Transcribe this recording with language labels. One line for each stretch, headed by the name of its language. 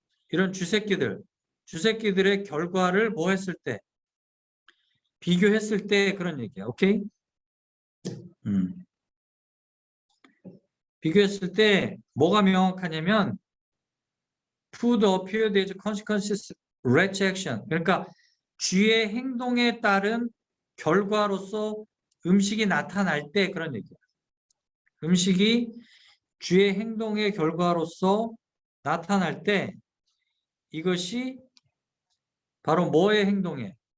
Korean: 이런 주새끼들의 결과를 뭐 했을 때? 비교했을 때 그런 얘기야. 오케이? 비교했을 때 뭐가 명확하냐면
English: food appeared as consequences reaction.
Korean: 그러니까 쥐의 행동에 따른 결과로서 음식이 나타날 때 그런 얘기야. 음식이 쥐의 행동의 결과로서 나타날 때 이것이 바로 뭐의 행동에?